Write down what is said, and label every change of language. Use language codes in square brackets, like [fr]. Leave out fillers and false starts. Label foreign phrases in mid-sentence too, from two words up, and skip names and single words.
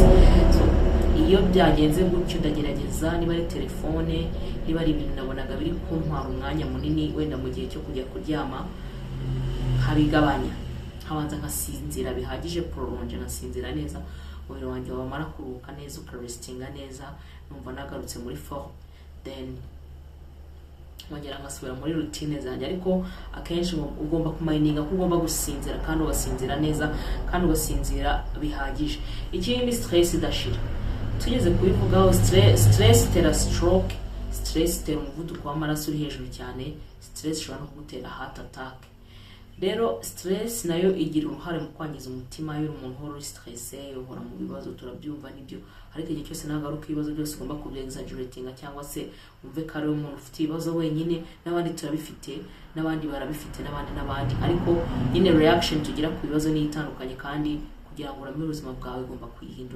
[rw] So iyo byagenze gutyo ndagerageza, niba ari telefone, niba ari ibintu nabonaga biri kuntwara umwanya munini wenda mu gihe cyo kujya kuryama, habigabanya, habanza nkasinzira bihagije, prolonge, nkasinzira neza, umubiri wanjye wamara kuruhuka neza, ukarestinga neza, numva nagarutse muri form, then nkongera ngasubira muri routine zanjye. Ariko akenshi ugomba kumayininga ko ugomba gusinzira, kandi ugasinzira neza, kandi ugasinzira bihagije. Ikindi stress idashira, tugeze kubivugaho. Stress itera stroke, stress itera umuvuduko w'amaraso uri hejuru cyane, stress ishobora no kugutera [en] heart attack. [rw] Rero stress nayo igira uruhare mu kwangiza umutima. Iyo umuntu uhora stressé, uhora mu bibazo, turabyumva nibyo, ariko igihe cyose nagaruka ibibazo byose ugomba kubya exaggeratinga, cyangwa se umve ko ari umuntu ufite ibibazo wenyine, n'abandi turabifite, n'abandi barabifite, n'abandi, ariko nyine reaction tugira ku bibazo ni itandukanye, kandi kugira ngo uramire ubuzima bwawe ugomba kuyihindura.